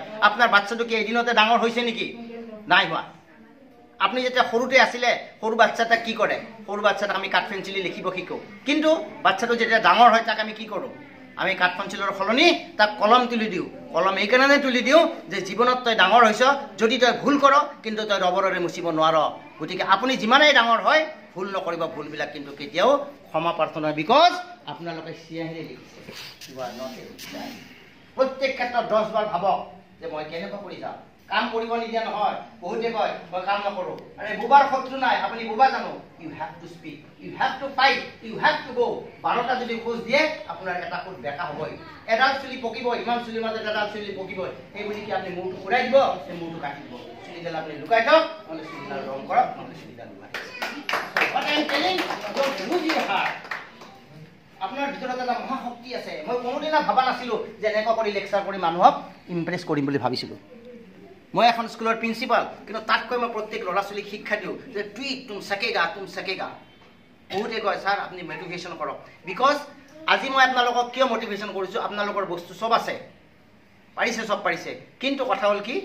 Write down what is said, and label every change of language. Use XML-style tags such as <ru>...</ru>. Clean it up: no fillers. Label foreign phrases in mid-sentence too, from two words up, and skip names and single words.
<as>আপোনাৰ বাচ্চাটো কি এদিনতে ডাঙৰ হৈছে নেকি নাই হোৱা আপনি যেতিয়া সৰুতে আছিলে সৰু বাচ্চাটা কি কৰে সৰু বাচ্চাটাক আমি কাঠ পেঞ্চিলি লিখিব শিকো কিন্তু বাচ্চাটো যেতিয়া ডাঙৰ হয় তাক আমি কি কৰোঁ আমি কাঠ পেঞ্চিলৰ সলনি তাক কলম তুলি দিওঁ কলম এইকাৰণে তুলি দিওঁ যে জীৱনত তই ডাঙৰ হৈছ যদি তই ভুল কৰ কিন্তু তই ৰবৰেৰে মুচিব নোৱাৰ গতিকে আপুনি যিমানেই ডাঙৰ হয় ভুল নকৰিব ভুলবিলাক কিন্তু কেতিয়াও ক্ষমা প্ৰাৰ্থনা বিকজ আপোনালোকে চিয়াহে লিখিছে প্ৰত্যেক ক্ষেত্ৰত 10 বাৰ ভাবক যে মই কেনেকুৱা কৰি যাম কাম কৰিব নিদিয়া নহয় বহুতে কয় মই কাম নকৰো আৰে বুবাৰ শত্ৰু নাই আপুনি বুবা জানো</as> <en>you have to speak you have to fight you have to go</en> <as>12টা যদি খোজ দিয়ে আপোনাৰ এটা ফুট বেকা হ'বই এডাল চুলি পকিব ইমান চুলিৰ মাজত এডাল চুলি পকিব এই বুলি কি আপুনি মূৰটো ঘূৰাই দিব এই মূৰটো কাটি দিব চুলিডাল আপুনি লুকাই থওক নহলে চুলিডাল ৰং কৰক নহলে চুলিডাল লুকাই</as> <en>what I am telling don't lose your heart</en> <as>আপোনাৰ ভিতৰত এটা মহা শক্তি আছে মই কোনোদিনা ভাবা নাছিলো যে এনেকুৱা কৰি লেকচাৰ কৰি মানুহক ইমপ্ৰেছ কৰিম বুলি ভাবিছিলো মই এখন স্কুলৰ প্ৰিন্সিপাল কিন্তু তাতকৈ মই প্ৰত্যেক ল'ৰা ছোৱালীক শিক্ষা দিওঁ যে</as> <hi>तुम सकेगा</hi> <as>বহুতে কয় ছাৰ আপুনি মোটিভেশ্যন কৰক বিকজ আজি মই আপোনালোকক কিয় মোটিভেশ্যন কৰিছোঁ আপোনালোকৰ বস্তু চব আছে পাৰিছে চব পাৰিছে কিন্তু কথা হ'ল কি</as>